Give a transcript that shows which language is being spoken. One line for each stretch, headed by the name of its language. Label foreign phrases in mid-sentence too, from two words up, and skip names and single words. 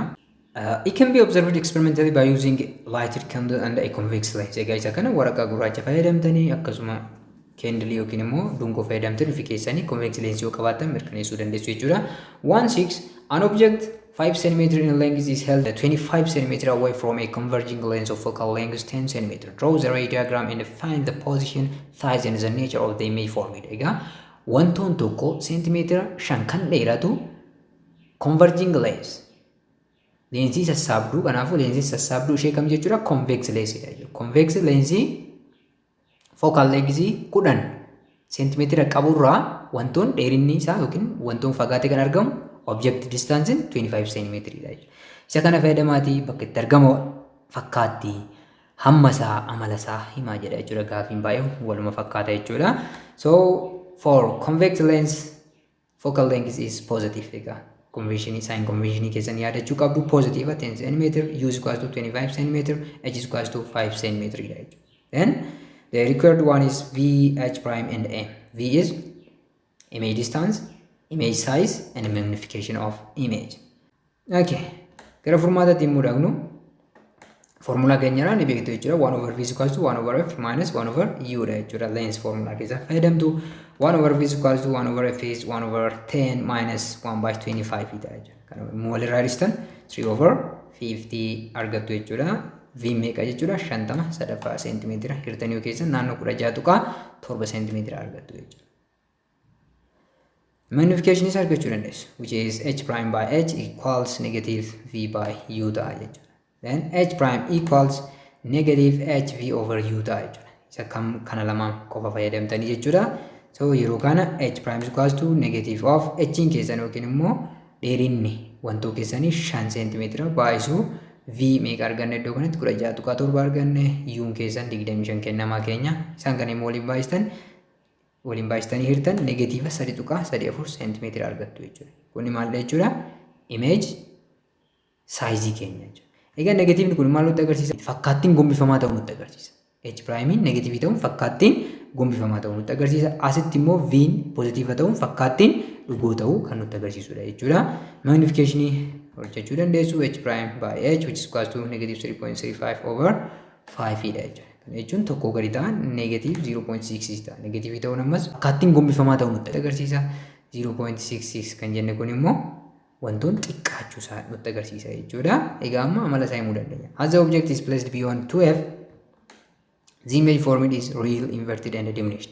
English: It can be observed experimentally by using lighted candle and a convex lens.
Oromo: Egaa isa kana waraqaa gurraacha fayyadamtanii akkasuma candle yookiin immoo dungoo fayyadamtanii fi keessanii
English: convex lens
Oromo: yoo qabaatan mirkaneessuu dandeessu jechuudha. 16.
English: An object 5 cm in length is held 25 cm away from a converging lens of focal length 10 cm. Draw the ray diagram and find the position, size and the nature of the image formed.
Oromo: Egaa wantoon tokko seentimeetira 5 kan dheeratu
English: converging lens
Oromo: leensii sassaabduu. Kanaafuu leensii sassaabduu ishee kam jechuudha? Convex lensidha jechuudha.
English: Convex lensii focal length
Oromo: 10 seentimeetira qaburraa wantoon dheerinni isaa yookiin wantoon fagaatee kan argamu
English: object distance 25 cm
Oromo: dha jechuudha. Isa kana fayyadamaatii bakka itti argamu fakkaatti hamma isaa amala isaa himaa jedha jechuudha. Gaafiin baay'ee waluma fakkaata jechuudha.
English: So for convex lens focal length is positive.
Oromo: Egaa
English: convention sign convention
Oromo: keessan yaadachuu qabdu
English: positive 10 cm, u is equals to 25 cm, h is equals to 5 cm
Oromo: dha jechuudha.
English: Then the required one is v, h prime and m. V is image distance, image size and magnification of image. Okay.
Oromo: Gara furmaataatti immoo dhaqnu. Formula keenyarraa ni beektu jechuudha.
English: 1 over v is equals to 1 over f minus 1 over u
Oromo: dha jechuudha.
English: Lens formula
Oromo: keessa fayyadamtu.
English: 1 over v is equals to 1 over f is 1 over 10 minus 1 by 25
Oromo: dha jechuudha. Kana immoo walirraa dhistan 3 over 50 argattu jechuudha. V meeqa jechuudha? 50 sadaffaa seentimeetira hirtanii keessan naannoo 16.7 seentimeetira argattu jechuudha.
English: Magnification is
Oromo: argachuu dandeessu,
English: which is h prime by h equals negative v by u
Oromo: ta'a jechuudha.
English: Then h prime equals negative hv over u
Oromo: ta'a jechuudha. Isa kana lamaan qofa fayyadamtanii jechuudha. So yeroo kana
English: h prime is equals to negative of h
Oromo: in keessan yookiin immoo dheerinni wantoo keessanii 5 seentimeetira baay'isuu v meeqa arganne iddoo kanatti 16.7 arganne u keessan 25 kennamaa keenya. Isaan kana immoo waliin baay'istanii hirtan negatiiva 3.34 seentimeetira argattu jechuudha. Kuni maal jechuudha?
English: Image size
Oromo: keenya jechuudha. Egaa negatiivni kun maal nutti agarsiisa? Fakkaattiin gombifamaa ta'uu nutti agarsiisa.
English: H prime
Oromo: negatiivii ta'uun fakkaattiin gombifamaa ta'uu nutti agarsiisa. Asitti immoo v positiiva ta'uun fakkaattiin dhugoo ta'uu kan nutti agarsiisudha jechuudha.
English: Magnification
Oromo: hojjechuu dandeessu
English: h prime by h which is equals to negative 3.35 over 5
Oromo: dha jechuudha. Jechuun tokko gadi ta'an
English: negative 0.66
Oromo: ta'a. Negatiivii ta'uun ammas fakkaattiin gombifamaa ta'uu nutti agarsiisa. 0.66 kan jenne kun immoo wantoon xiqqaachuu isaa nutti agarsiisa jechuudha. Egaa amma amala isaa himuu dandeenya.
English: As the object is placed beyond 2f, the image formed is real, inverted and diminished.